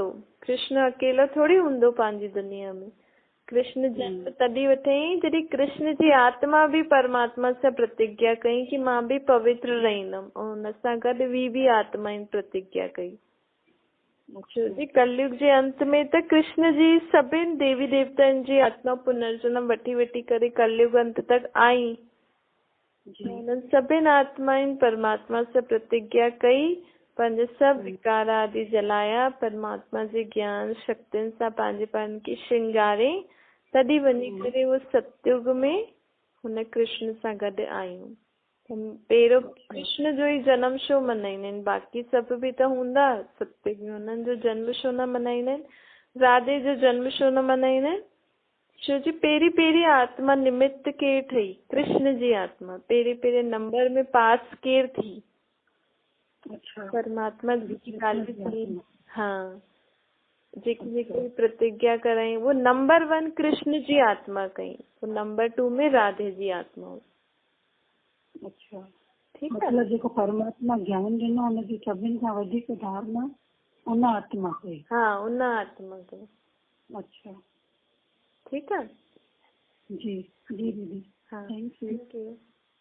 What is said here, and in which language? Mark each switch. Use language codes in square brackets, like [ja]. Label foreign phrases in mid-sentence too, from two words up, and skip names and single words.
[sd] कृष्ण अकेलो थोड़ी हूंदो पंहिंजी दुनिया में। कृष्ण जन्म तॾहिं वरितई जॾहिं कृष्ण जी आत्मा बि परमात्मा सां प्रतिज्ञा कई कि मां बि पवित्र रहंदमि, ऐं हुन सां गॾु भी आत्माउनि प्रतिज्ञा कई। कलयुग जे अंत में त कृष्ण जी सभिनि देवी देवताउनि जी आत्मा पुनर्जन्म वठी वठी करे कलयुग अंत तक आई। उन्हनि सभिनि आत्माउनि परमात्मा सां प्रतिज्ञा कई, पंहिंजा सभु विकार आदि जलाया, परमात्मा जे ज्ञान शक्तियुनि सां पंहिंजे पाण खे श्रृंगारे, तॾहिं वञी करे उहो सतयुग में हुन कृष्ण सां गॾु आयूं। पहिरियों कृष्ण जो ई जनम छो मल्हाईंदा आहिनि? बाक़ी सभु बि त हूंदा सतयुग में, हुननि जो जन्म छो न मल्हाईंदा आहिनि? राधे जो जन्म छो न मल्हाईंदा आहिनि? छो जी पहिरीं आत्मा निमित्त केरु ठही? कृष्ण जी आत्मा पहिरें नंबर में पास केरु थी? परमात्मा जी ॻाल्हि थी। हाँ, जेकी प्रतिज्ञा कराई वो नंबर 1 कृष्ण जी आत्मा कई, वो नंबर 2 में राधे जी आत्मा। [hi] अच्छा, ठीक है। [sd] मतलब जेको परमात्मा ज्ञान ॾिनो हुनजी सभिनि खां वधीक धारणा उन आत्मा कई। हाँ, उन आत्मा कई। अच्छा, [hi] ठीक है। [sd] जी जी दीदी, हाँ, [en] Thank you.